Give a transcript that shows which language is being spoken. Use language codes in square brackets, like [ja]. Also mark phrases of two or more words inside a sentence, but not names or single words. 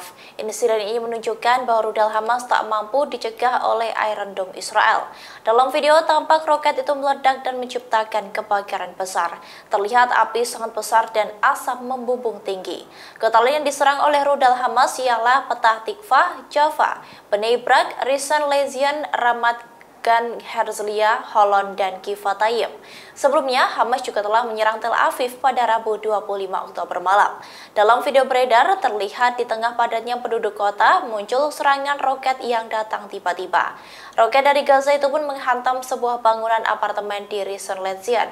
[id] Insiden ini menunjukkan bahwa rudal Hamas tak mampu dicegah oleh Iron Dome Israel. Dalam video tampak roket itu meledak dan menciptakan kebakaran besar. Terlihat api sangat besar dan asap membumbung tinggi. Kota lain yang diserang oleh rudal Hamas ialah Petah Tikva, Jaffa, Bnei Brak, Rishon Lezion, Ramat Gan, Herzliya, Holon, dan Givatayim. Sebelumnya, Hamas juga telah menyerang Tel Aviv pada Rabu 25 Oktober malam. Dalam video beredar, terlihat di tengah padatnya penduduk kota muncul serangan roket yang datang tiba-tiba. Roket dari Gaza itu pun menghantam sebuah bangunan apartemen di Rishon Lezion.